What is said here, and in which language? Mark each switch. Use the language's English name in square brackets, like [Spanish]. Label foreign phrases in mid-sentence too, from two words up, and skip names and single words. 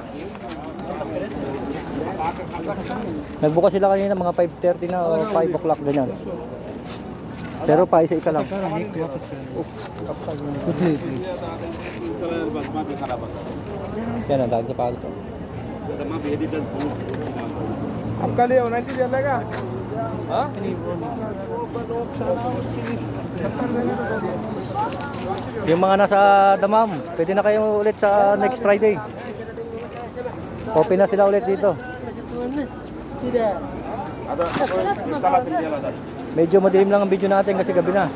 [Filipino] Nagbukas sila kanina mga 5:30 na o 5 o'clock ganyan. Pero pa isa-isa lang. Yan ang dahil sa palos. [Hindi] आपका लिए 90 चलेगा हाँ [Filipino] Yung mga nasa Damam, pwede na kayo ulit sa [English] next Friday. [Filipino] Open na sila ulit dito. Medyo madilim lang ang video natin kasi gabi na.